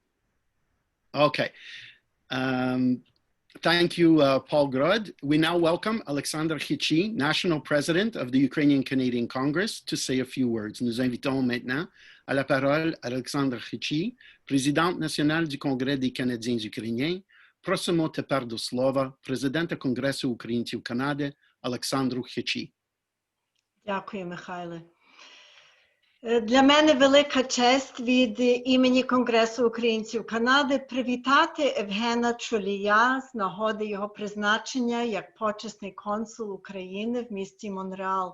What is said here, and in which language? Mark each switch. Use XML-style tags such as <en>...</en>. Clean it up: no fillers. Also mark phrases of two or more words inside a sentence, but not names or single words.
<en>Okay. Thank you, Paul Grod. We now welcome Alexandra Chyczij, National President of the Ukrainian Canadian Congress, to say a few words.</en> <fr>Nous invitons maintenant à la parole Alexandra Chyczij, Présidente nationale du Congrès des Canadiens ukrainiens.</fr> <uk>Просимо тепер до слова Президента Конгресу українців Канади Олександру Chyczij. Дякую, Михайле. Для мене велика честь від імені Конгресу українців Канади привітати Євгена Czolija з нагоди його призначення як почесний консул України в місті Монреал.</uk>